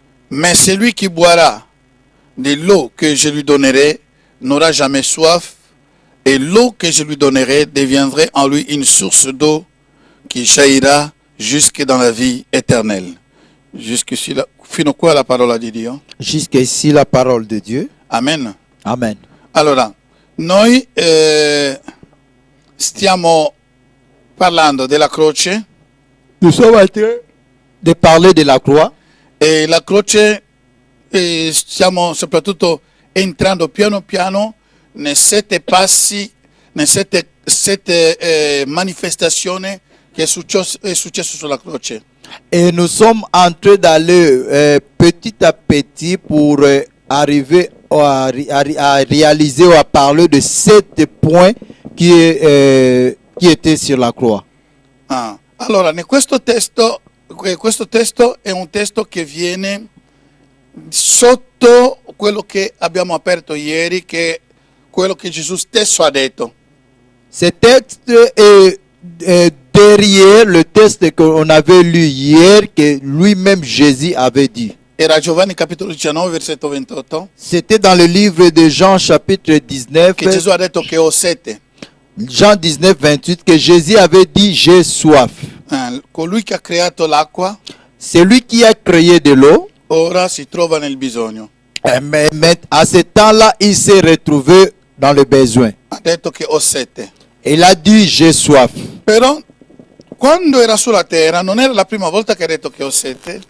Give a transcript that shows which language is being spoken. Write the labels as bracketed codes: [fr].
[fr] Mais celui qui boira de l'eau que je lui donnerai n'aura jamais soif, et l'eau que je lui donnerai deviendrait en lui une source d'eau qui jaillira jusque dans la vie éternelle. Jusqu'ici, [it] fino qua la parola di Dio. [fr] Jusqu'ici la parole de Dieu. [it] Amen. [fr] Amen. [it] Allora, noi stiamo parlando della croce. [fr] Nous sommes en train de parler de la croix. [it] E la croce, stiamo soprattutto entrando piano piano nei 7 passi, nei 7 manifestazioni che è successo sulla croce. [fr] Et nous sommes en train d'aller petit à petit pour arriver à réaliser ou à parler de 7 points qui étaient sur la croix. [it] Allora, questo testo è un testo che viene sotto quello che abbiamo aperto ieri, che è quello che Gesù stesso ha detto. [fr] Ce texte est derrière le texte qu'on avait lu hier, que lui-même Jésus avait dit. [it] Era Giovanni capitolo 19, versetto 28. [fr] C'était dans le livre de Jean chapitre 19. [it] Che Gesù ha detto che ho sete. [fr] Jean 19, 28, que Jésus avait dit, j'ai soif. [it] Colui che ha creato l'acqua, [fr] Celui qui a créé de l'eau, [it] ora si trova nel bisogno. [fr] mais à ce temps-là, il s'est retrouvé dans le besoin. [it] Ha detto che ho sete. [fr] Il a dit, j'ai soif. [it] Però quando era sulla terra non era la prima volta che ha detto che ho sete,